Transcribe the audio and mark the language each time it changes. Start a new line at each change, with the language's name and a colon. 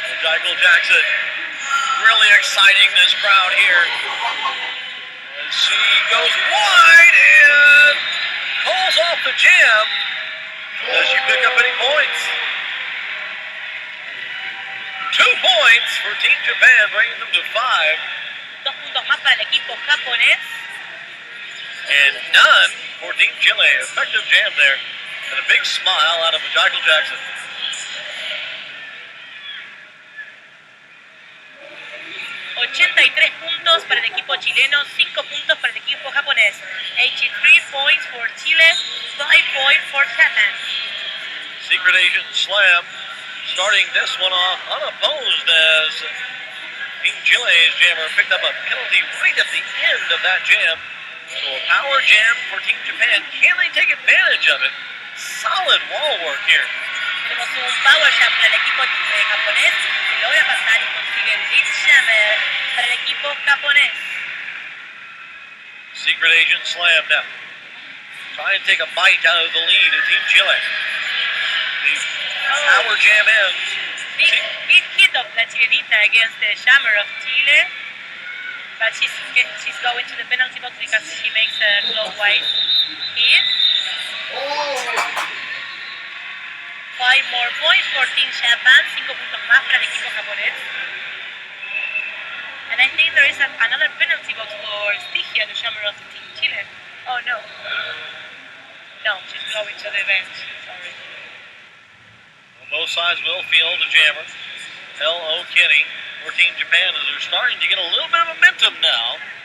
English: Michael Jackson really exciting this crowd here. And she goes wide and calls off the jam. Does she pick up any points? 2 points for Team Japan, bringing them to 5.
Spanish: 2 puntos más para el equipo japonés.
English: And none for Team Chile. Effective jam there. And a big smile out of Michael Jackson.
Spanish: 83 puntos para el equipo chileno, 5 puntos para el equipo japonés.
English: 83 points for Chile, 5 points for Japan. Secret Agent Slam starting this one off unopposed as Team Chile's jammer picked up a penalty right at the end of that jam. So a power jam for Team Japan. Can they take advantage of it? Solid wall work here.
Spanish: Tenemos un power jam para el equipo japonés que logra pasar y consigue el lead jammer para el equipo japonés.
English: Secret Agent Slam now. Try and take a bite out of the lead of Team Chile. The power jam ends. Big hit of La Chilenita against the jammer of Chile. But she's going to the penalty box because she makes a clockwise hit. 5 more points for Team Japan,
Spanish: 5 puntos más para el equipo japonés.
English: And I think there is another penalty box for Stygia, the jammer of Team Chile. Oh no. No, she's going to the bench. Sorry. Well, both sides will field the jammer. L.O. Kenny for Team Japan as they're starting to get a little bit of momentum now.